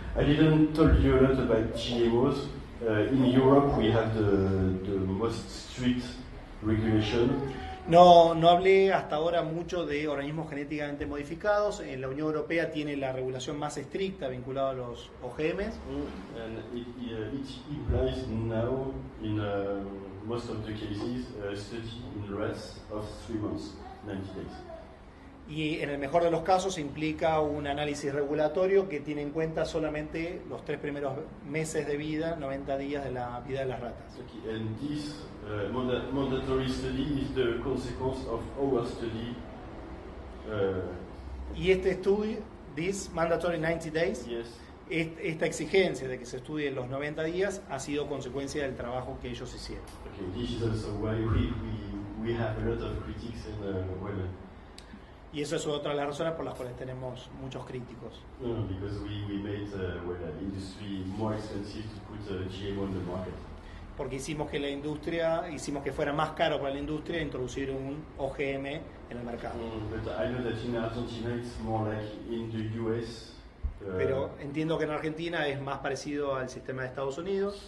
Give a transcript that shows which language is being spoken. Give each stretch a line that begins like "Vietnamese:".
English: I didn't tell you a lot about GMOs. In Europe, we have the most strict regulation.
Spanish: No hablé hasta ahora mucho de organismos genéticamente modificados. En la Unión Europea tiene la regulación más estricta vinculada a los OGMs.
English: And it implies now, in most of the cases, a study in rats of 3 months, 90 days.
Spanish: Y en el mejor de los casos implica un análisis regulatorio que tiene en cuenta solamente los 3 primeros meses de vida, 90 días de la vida de las ratas.
English: Okay. And this mandatory study is the consequence of our study.
Spanish: Y este estudio,
English: this mandatory 90 days, Yes.
Spanish: esta exigencia de que se estudie los 90 días ha sido consecuencia del trabajo que ellos hicieron.
English: Okay. This is also why we have a lot of critics and
Spanish: Y eso es otra de las razones por las cuales tenemos muchos críticos.
English: because we made industry more expensive to put GMO on the market.
Spanish: Porque hicimos que fuera más caro para la industria introducir un OGM en el mercado.
English: But I know that in Argentina it's more like in the US.
Spanish: Pero entiendo que en Argentina es más parecido al sistema de Estados Unidos.